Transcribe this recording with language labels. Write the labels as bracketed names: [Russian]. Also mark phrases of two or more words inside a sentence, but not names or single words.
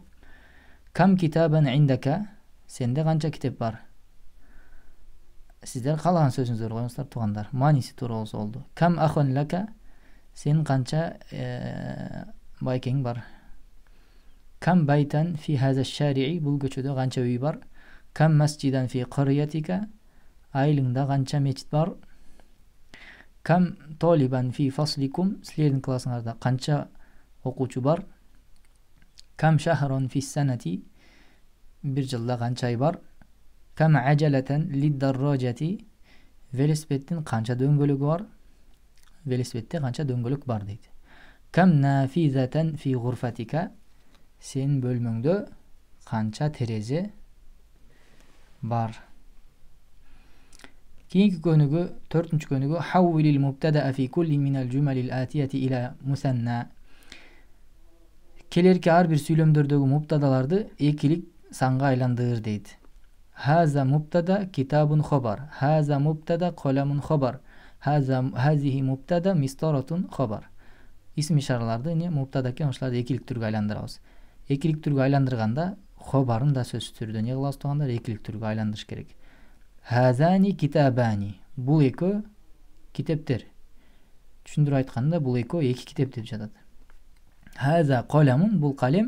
[Arabic] كم كتابا عندك, [Kyrgyz] сенде канча китеп бар? Сиздер каалаган сөзүңүздөрдү коюңуздар туугандар. Мааниси туура болсо болду. [Arabic] كم أخا لك, [Kyrgyz] сенин канча байкең бар? [Arabic] كم بيتا في هذا الشارع, [Kyrgyz] бул көчөдө канча үй бар? [Arabic] كم مسجدا في قريتك, [Kyrgyz] айылыңда канча мечит бар? [Arabic] كم طالبا في فصلكم, [Kyrgyz] силердин классыңарда канча окуучу бар? [Arabic] كم شهرا في السنة, [Kyrgyz] бир жылда канча ай бар? [Arabic] كم عجلة للدراجة, [Kyrgyz] велосипеддин канча дөңгөлөгү бар? Велосипедде канча дөңгөлөк бар дейт. [Arabic] كم نافذة في غرفتك, [Kyrgyz] сен бөлмөңдө канча терезе бар? Кийинки көнүгү, төртүнчү көнүгү [Arabic] حول المبتدأ في كل من الجمل الآتية إلى مثنى. [Kyrgyz] Келерки ар бир сүйлөмдөрдөгү муптадаларды экилик санга айландыр дейт. [Arabic] هذا مبتدأ كتاب خبر هذا مبتدأ قلم خبر, هذه مبتدأ مسطرة خبر. اسم إشارة [Kyrgyz] не мубтада экен, ошоларды экилик түргө айландырабыз. Экилик түргө айландырганда хабарын да сөзсүз түрдө эмне кылабыз туугандар? Экилик түргө айландырыш керек. [Arabic] هذان كتابان. [Kyrgyz] Бул экөө китептер. Түшүндүрүп айтканда бул экөө эки китеп деп жатат. [Arabic] هذا قلم, [Kyrgyz] бул калем.